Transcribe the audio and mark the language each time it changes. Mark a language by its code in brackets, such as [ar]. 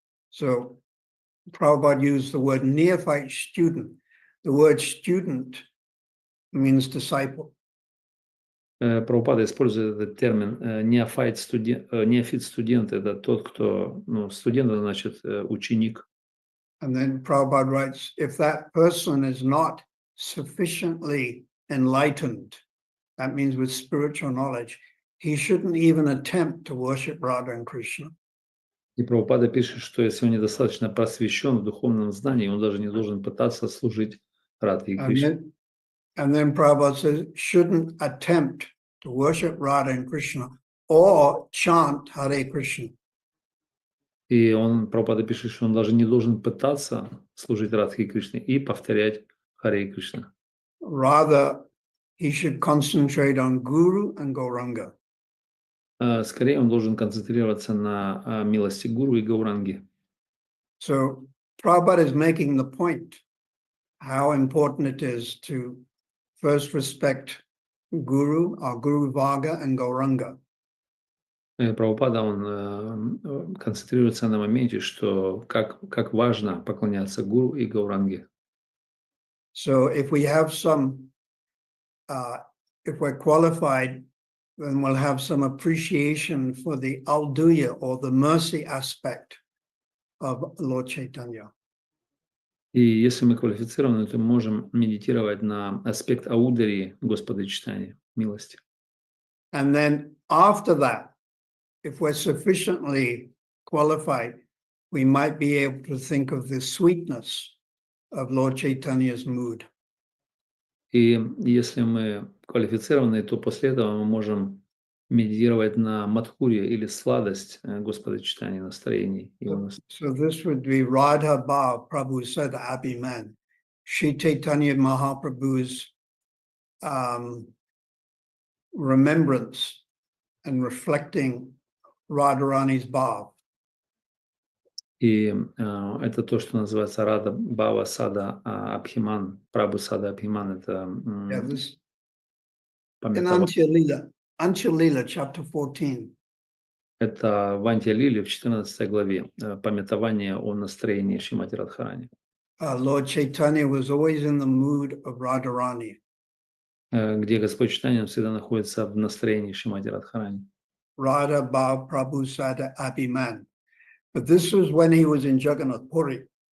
[en] So Prabhupada used the word neophyte student. The word student means disciple. [ru] Прабхупада использует этот термин неофит студент, это тот, кто, студент, значит, ученик. [en] And then Prabhupada writes, if that person is not sufficiently enlightened, that means with spiritual knowledge, he shouldn't even attempt to worship Radha and Krishna. [ru] И Прабхупада пишет, что если он недостаточно просвещен в духовном знании, он даже не должен пытаться служить Радхе и Кришне. [en] And then Prabhupada says, shouldn't attempt to worship Radha and Krishna or chant Hare Krishna. [ru] И Прабхупада пишет, что он даже не должен пытаться служить Радхе и Кришне и повторять Харе и Кришна. [en] Rather, he should concentrate on Guru and Gauranga. [ru] Скорее, он должен концентрироваться на милости Гуру и Гауранги. [en] So Prabhupada is making the point how important it is to first respect Guru, or Guru Varga and Gauranga. [ru] Прабхупада, он концентрируется на моменте, что как важно поклоняться Гуру и Гауранге. [en] So if we have if we're qualified, then we'll have some appreciation for the Alduya or the mercy aspect of Lord Chaitanya. [ru] И если мы квалифицированы, то мы можем медитировать на аспект аударии Господа Чайтаньи, милости. [en] And then after that, if we're sufficiently qualified, we might be able to think of the sweetness of Lord Chaitanya's mood. [ru] И если мы квалифицированы, то после этого мы можем медитировать на мадхурья или сладость Господа Чайтаньи, настроений. [en] So this would be Radha Bhav, Prabhu said, Abhiman. Shri Chaitanya Mahaprabhu's remembrance and reflecting Radharani's Bhav. [ru] И это то, что называется Рада Бава Сада Абхиман, Прабху Сада Абхиман. Это [en] in Antya Lila, chapter 14. [ru] Это в Антья Лиле в 14 главе памятование о настроении Шримати Радхарани. [en] Lord Chaitanya was always in the mood of Radharani. [ru] Где Господь Чайтанья всегда находится в настроении Шримати Радхарани. [bn] Radha Bhav Prabhu Sada Abhiman. [en] But this was when he was in Jagannath Puri.